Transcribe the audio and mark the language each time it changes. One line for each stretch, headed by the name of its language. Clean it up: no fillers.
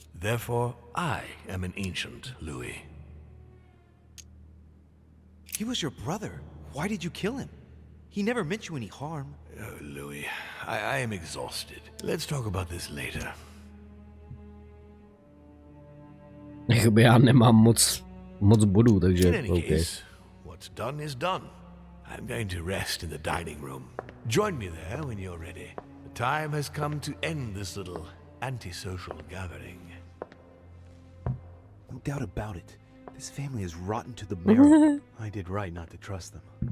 English: Therefore, I am an ancient, Louis. He was your brother. Why did you kill him? He never meant you any harm. Oh, Louis, I am exhausted. Let's talk about this later.
Czech: Jakoby já nemám moc bodů, takže
English: In any OK. case, what's done is done. I'm going to rest in the dining room. Join me there when you're ready. The time has come to end this little antisocial gathering. No doubt about it. This family is rotten to the marrow. I did right not to trust them.